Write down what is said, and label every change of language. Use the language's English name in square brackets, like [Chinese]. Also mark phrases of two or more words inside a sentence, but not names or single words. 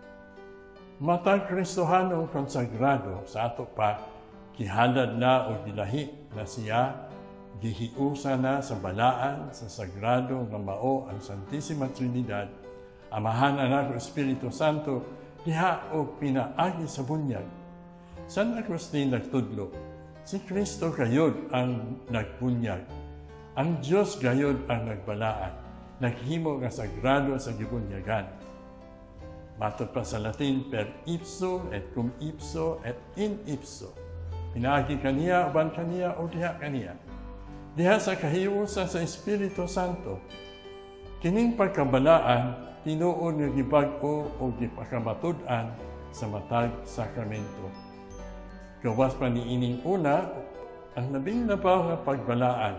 [Cebuano] Matag Kristohanong konsagrado sa ato pa kihalad na o gilahi na siya gihiusa na sa balaan sa sagrado nga mao ang Santissima Trinidad, Amahan, Anak, Espiritu Santo, diha o pinaagi sa bunyag. San Agustin nagtudlo, si Kristo gayod ang nagbunyag. Ang Diyos gayod ang nagbalaan, naghimo nga sagrado sa gibunyagan. Matod pa sa Latin, [Latin] per ipso et cum ipso et in ipso. [Cebuano] Pinaagi kaniya, uban kaniya, o diha kaniya. Diha sa kahiusa sa Espiritu Santo, kining pagkabalaan, tinuod nga gibag-o o gipakamatud-an sa matag sakramento. Gawas pa ni ining una, ang labing nabaw nga pagbalaan.